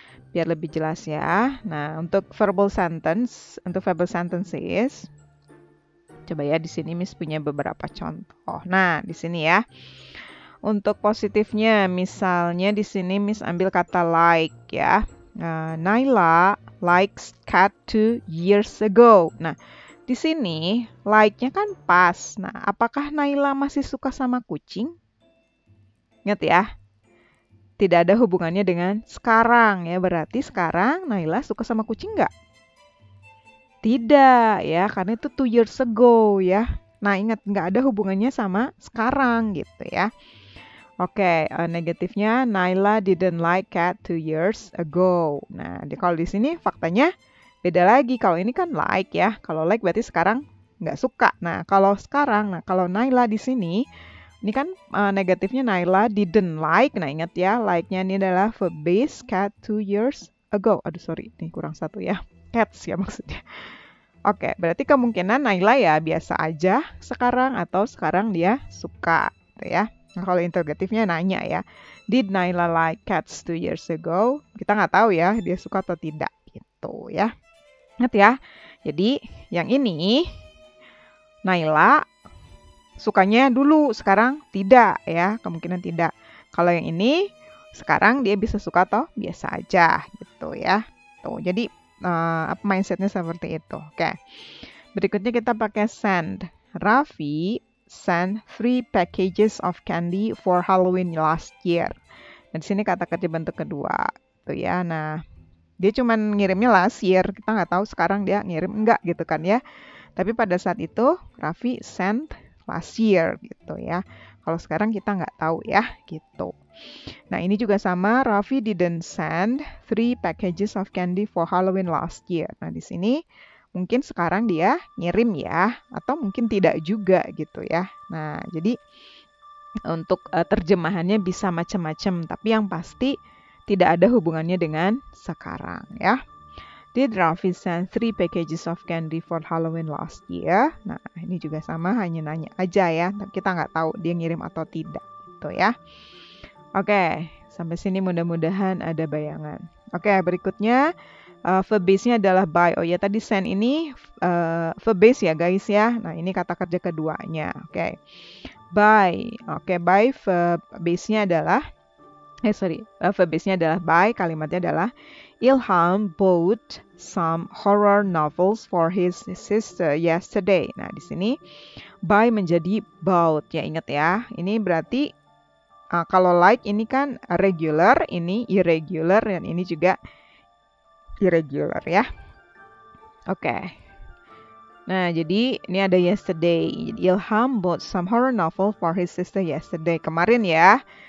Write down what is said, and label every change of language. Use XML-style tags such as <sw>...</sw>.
<id>Biar lebih jelas ya. Nah, untuk verbal sentences, coba ya di sini Miss punya beberapa contoh. Nah, di sini ya. Untuk positifnya, misalnya di sini Miss ambil kata like ya.</id> <en>Naila likes cat 2 years ago.</en> <id>Nah, di sini like-nya kan pas. Nah, apakah Naila masih suka sama kucing? Ingat ya, tidak ada hubungannya dengan sekarang ya. Berarti sekarang Naila suka sama kucing nggak? Tidak ya, karena itu</id> <en>2 years ago</en> <id>ya. Nah, ingat nggak ada hubungannya sama sekarang gitu ya. Oke, negatifnya</id> <en>Naila didn't like cat 2 years ago.</en> <id>Nah, kalau di sini faktanya beda lagi. Kalau ini kan like ya. Kalau like berarti sekarang nggak suka. Nah, kalau sekarang, kalau Naila di sini, ini kan negatifnya Naila</id> <en>didn't like.</en> <id>Nah, ingat ya, like-nya ini adalah verb base</id> <en>cat 2 years ago.</en> <id>Aduh, sorry, ini kurang satu ya. Cats ya maksudnya. Oke, berarti kemungkinan Naila ya biasa aja sekarang atau sekarang dia suka gitu ya. Nah, kalau interrogatifnya nanya ya,</id> <en>did Naila like cats 2 years ago?</en> <id>Kita nggak tahu ya dia suka atau tidak gitu ya. Ingat ya. Jadi yang ini Naila sukanya dulu, sekarang tidak ya, kemungkinan tidak. Kalau yang ini sekarang dia bisa suka atau biasa aja gitu ya. Tuh, jadi mindsetnya seperti itu. Oke. Berikutnya kita pakai send.</id> <en>Raffi send 3 packages of candy for Halloween last year.</en> <id>Dan di sini kata kerja bentuk kedua, tuh ya. Nah, dia cuma ngirimnya</id> <en>last year.</en> <id>Kita nggak tahu sekarang dia ngirim enggak gitu kan ya. Tapi pada saat itu Raffi</id> <en>send last year</en> <id>gitu ya. Kalau sekarang kita nggak tahu ya gitu. Nah, ini juga sama.</id> <en>Raffi didn't send 3 packages of candy for Halloween last year.</en> <id>Nah, di sini mungkin sekarang dia ngirim ya, atau mungkin tidak juga gitu ya. Nah, jadi untuk terjemahannya bisa macam-macam, tapi yang pasti tidak ada hubungannya dengan sekarang ya.</id> <en>Did Raffi send 3 packages of candy for Halloween last year?</en> <id>Nah, ini juga sama, hanya nanya aja ya. Kita nggak tahu dia ngirim atau tidak gitu ya. Oke, sampai sini mudah-mudahan ada bayangan. Oke, berikutnya verb base-nya adalah by. Oh ya, tadi send ini verb base ya guys ya. Nah, ini kata kerja keduanya. Oke. By. Oke, by verb base-nya adalah verb base-nya adalah by, kalimatnya adalah</id> <en>Ilham bought some horror novels for his sister yesterday.</en> <id>Nah, di sini by menjadi bought ya, ingat ya. Ini berarti kalau like ini kan regular, ini irregular, dan ini juga irregular ya. Oke. Nah, jadi ini ada yesterday.</id> <en>Ilham bought some horror novel for his sister yesterday.</en> <id>Kemarin ya.</id>